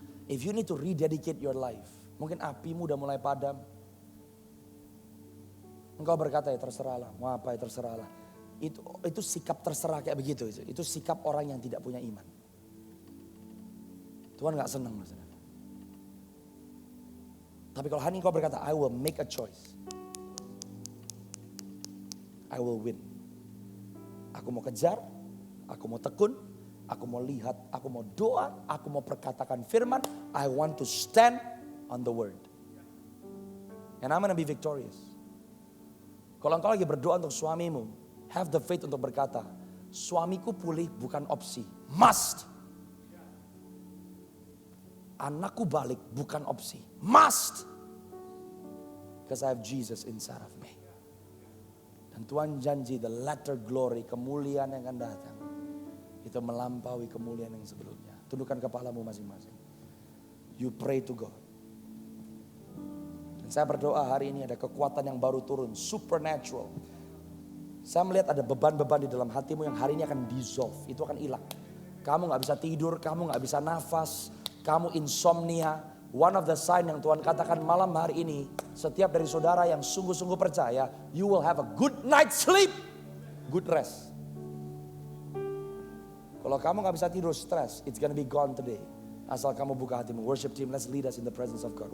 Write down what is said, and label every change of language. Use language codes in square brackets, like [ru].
[en] If you need to rededicate your life. [id] Mungkin apimu udah mulai padam. Engkau berkata ya terserahlah. Mau apa ya terserahlah. Itu sikap terserah kayak begitu. Itu sikap orang yang tidak punya iman. Tuhan gak senang maksudnya. Tapi kalau hari ini kau berkata, [en] I will make a choice. I will win. [id] Aku mau kejar, aku mau tekun, aku mau lihat, aku mau doa, aku mau perkatakan firman. [en] I want to stand on the word. And I'm gonna be victorious. [id] Kalau engkau lagi berdoa untuk suamimu, [en] have the faith [id] untuk berkata, suamiku pulih bukan opsi, must. Anakku balik bukan opsi. Must. [en] Because I have Jesus inside of me. [id] Dan Tuhan janji [en] the latter glory, [id] kemuliaan yang akan datang. Itu melampaui kemuliaan yang sebelumnya. Tundukkan kepalamu masing-masing. [en] You pray to God. [id] Dan saya berdoa hari ini ada kekuatan yang baru turun. Supernatural. Saya melihat ada beban-beban di dalam hatimu yang hari ini akan dissolve. Itu akan hilang. Kamu gak bisa tidur, kamu gak bisa nafas. Kamu insomnia. [en] One of the sign [id] yang Tuhan katakan malam hari ini. Setiap dari saudara yang sungguh-sungguh percaya. [en] You will have a good night sleep. Good rest. [id] Kalau kamu gak bisa tidur stress. [en] It's gonna be gone today. [id] Asal kamu buka hatimu. [en] Worship team, let's lead us in the presence of God.